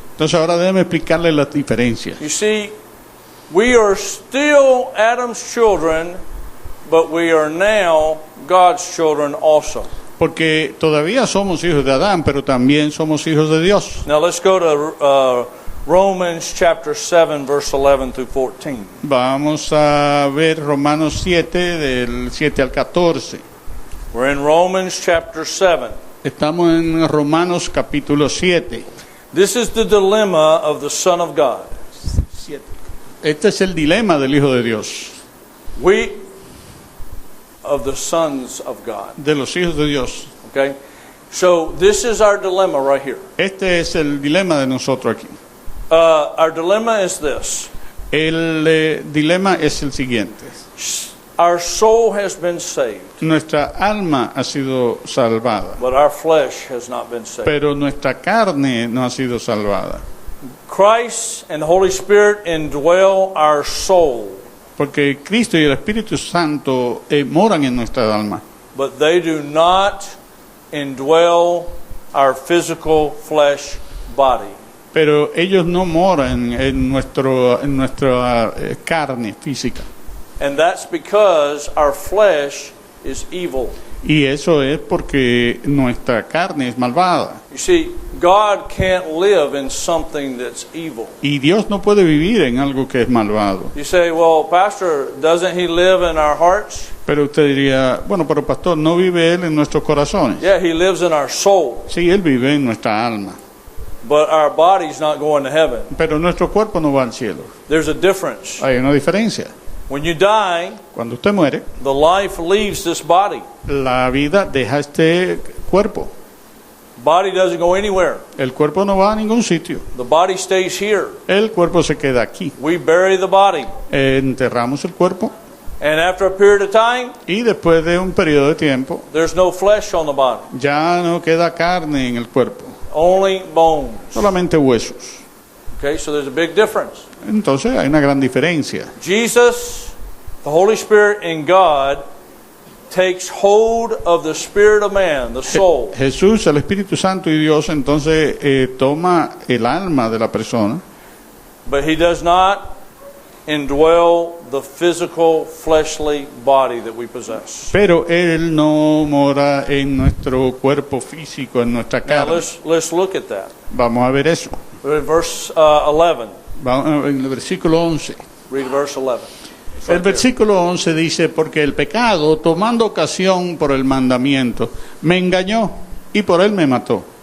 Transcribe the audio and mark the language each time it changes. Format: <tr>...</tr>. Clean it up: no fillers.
<es>Entonces ahora déjeme explicarle las diferencias.</es> <en>You see, we are still Adam's children, but we are now God's children also.</en> <es>Porque todavía somos hijos de Adán, pero también somos hijos de Dios.</es> <en>Now let's go to Romans chapter 7, verse 11 through 14.</en> <es>Vamos a ver Romanos 7, del 7 al 14.</es> <en>We're in Romans chapter 7.</en> <es>Estamos en Romanos capítulo 7.</es> <en>This is the dilemma of the Son of God.</en> <es>Este es el dilema del Hijo de Dios,</es> <en>Of the sons of God.</en> <es>de los hijos de Dios.</es> <en>Okay? So this is our dilemma right here.</en> <es>Este es el dilema de nosotros aquí.</es> <en>Our dilemma is this.</en> <es>El dilema es el siguiente.</es> <en>Our soul has been saved,</en> <es>Nuestra alma ha sido salvada,</es> <en>but our flesh has not been saved.</en> <es>pero nuestra carne no ha sido salvada.</es> <en>Christ and the Holy Spirit indwell our soul,</en> <es>Porque Cristo y el Espíritu Santo moran en nuestra alma,</es> <en>but they do not indwell our physical flesh body.</en> <es>pero ellos no moran en nuestra carne física.</es> <en>And that's because our flesh is evil.</en> <es>Y eso es porque nuestra carne es malvada.</es> <en>You see, God can't live in something that's evil.</en> <es>Y Dios no puede vivir en algo que es malvado.</es> <en>You say, well, Pastor, doesn't He live in our hearts?</en> <es>Pero usted diría, bueno, pero pastor, ¿no vive Él en nuestros corazones?</es> <en>Yeah, He lives in our soul,</en> <es>Sí, Él vive en nuestra alma,</es> <en>but our body's not going to heaven.</en> <es>pero nuestro cuerpo no va al cielo.</es> <en>There's a difference.</en> <es>Hay una diferencia.</es> <en>When you die,</en> <es>Cuando usted muere,</es> <en>the life leaves this body.</en> <es>la vida deja este cuerpo.</es> <en>Body doesn't go anywhere.</en> <es>El cuerpo no va a ningún sitio.</es> <en>The body stays here.</en> <es>El cuerpo se queda aquí.</es> <en>We bury the body.</en> <es>Enterramos el cuerpo</es> <en>And after a period of time,</en> <es>y después de un periodo de tiempo</es> <en>there's no flesh on the body.</en> <es>ya no queda carne en el cuerpo,</es> <en>Only bones.</en> <es>solamente huesos.</es> <en>Okay, so there's a big difference.</en> <es>Entonces hay una gran diferencia.</es> <en>Jesus, the Holy Spirit in God, takes hold of the spirit of man, the soul.</en> <es>Jesús, el Espíritu Santo y Dios entonces toma el alma de la persona,</es> <en>But he does not indwell the physical fleshly body that we possess.</en> <es>pero Él no mora en nuestro cuerpo físico, en nuestra</es> <en>Now</en> <es>carne.</es> <en>let's look at that.</en> <es>Vamos a ver eso.</es> <en>Verse 11.</en> <es>Vamos en el versículo 11.</es> <en>Read verse 11. It's</en> <es>El</es> <en>right there.</en> <es>versículo 11 dice, porque el pecado, tomando ocasión por el mandamiento, me engañó y por él me mató.</es>